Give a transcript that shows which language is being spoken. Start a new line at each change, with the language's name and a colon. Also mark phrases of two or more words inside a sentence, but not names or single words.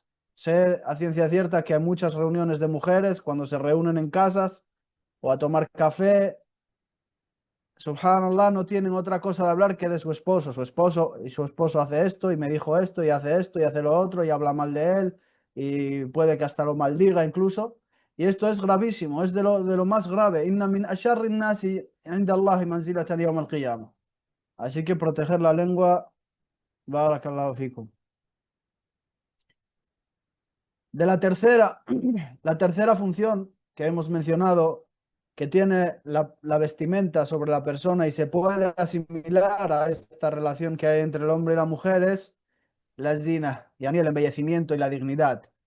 Spanish: Sé a ciencia cierta que hay muchas reuniones de mujeres cuando se reúnen en casas o a tomar café. Subhanallah, no tienen otra cosa de hablar que de su esposo. Su esposo hace esto y me dijo esto y hace lo otro y habla mal de él y puede que hasta lo maldiga incluso. Y esto es gravísimo, es de lo más grave.
Arabic: إن من أشر الناس عند الله منزلة يوم القيامة.
Spanish: Así que proteger la lengua,
Arabic: بارك الله فيكم.
Spanish: De la tercera, la tercera función que hemos mencionado, que tiene la vestimenta sobre la persona y se puede asimilar a esta relación que hay entre el hombre y la mujer, es la zina, yani el embellecimiento y la dignidad.